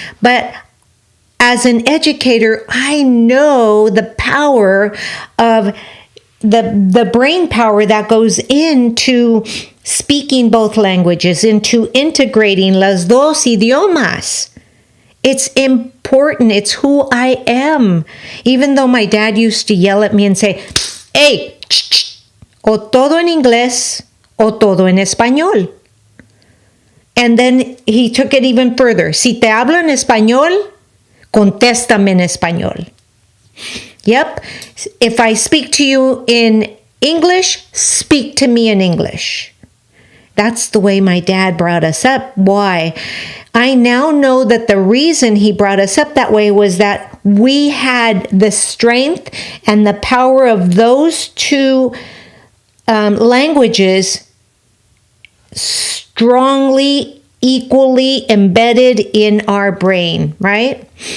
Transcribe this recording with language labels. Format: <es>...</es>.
<en>But as an educator, I know the power of the brain power that goes into speaking both languages, into integrating</en> <es>las dos idiomas.</es> <en>It's important. It's who I am. Even though my dad used to yell at me and say, hey,</en> <es>o todo en inglés o todo en español.</es> <en>And then he took it even further.</en> <es>Si te hablo en español, contéstame en español.</es> <en>Yep. If I speak to you in English, speak to me in English. That's the way my dad brought us up. Why? I now know that the reason he brought us up that way was that we had the strength and the power of those two languages strongly, equally embedded in our brain, right?</en>